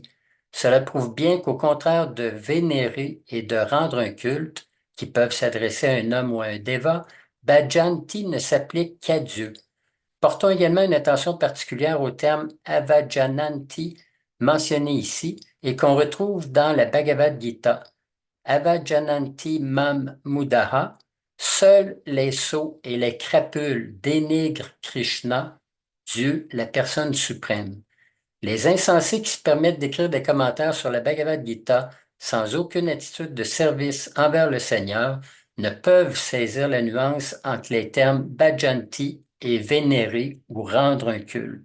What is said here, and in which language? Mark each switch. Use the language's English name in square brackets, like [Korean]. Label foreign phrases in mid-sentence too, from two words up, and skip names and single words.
[French] Cela prouve bien qu'au contraire de vénérer et de rendre un culte, qui peuvent s'adresser à un homme ou à un déva, bhajanti ne s'applique qu'à Dieu. Portons également une attention particulière au terme avajananti mentionné ici et qu'on retrouve dans la Bhagavad Gita. [Sanskrit] अवजानन्ति मां मूढाः, [French] seuls les sots et les crapules dénigrent Krishna, Dieu, la personne suprême. Les insensés qui se permettent d'écrire des commentaires sur la Bhagavad Gita sans aucune attitude de service envers le Seigneur ne peuvent saisir la nuance entre les termes bhajanti et vénérer ou rendre un culte.